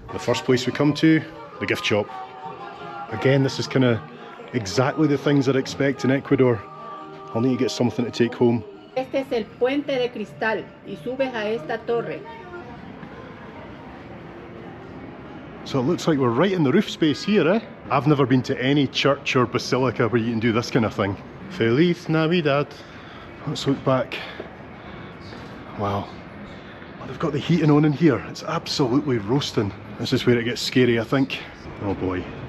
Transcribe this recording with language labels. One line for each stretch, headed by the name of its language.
English: The first place we come to, the gift shop. Again, this is kind of exactly the things I'd expect in Ecuador. I'll need to get something to take home.
Spanish: Este es el puente de cristal y subes a esta torre.
English: So it looks like we're right in the roof space here, eh? I've never been to any church or basilica where you can do this kind of thing.
Spanish: Feliz Navidad.
English: Let's look back. Wow. Oh, they've got the heating on in here. It's absolutely roasting. This is where it gets scary, I think. Oh boy.